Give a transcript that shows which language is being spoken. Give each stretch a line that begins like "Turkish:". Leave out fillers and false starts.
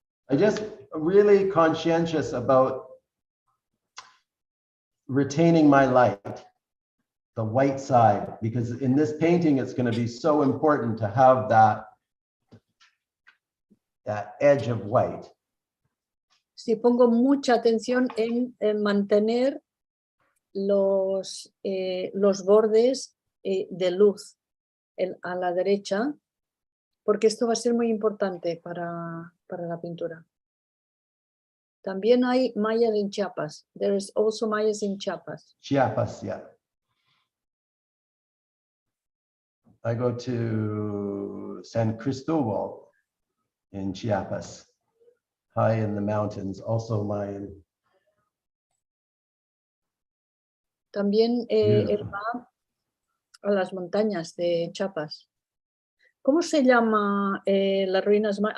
English: I just really conscientious about retaining my light, the white side, because in this painting, it's going to be so important to have that edge of white.
Spanish: Sí, pongo mucha atención en mantener los bordes de luz a la derecha, porque esto va a ser muy importante para la pintura. También hay mayas en Chiapas.
English: There is also mayas in Chiapas. Chiapas, yeah. I go to San Cristobal in Chiapas, high in the mountains, also Mayan.
Spanish: También él va a las montañas de Chiapas. ¿Cómo se llama las ruinas?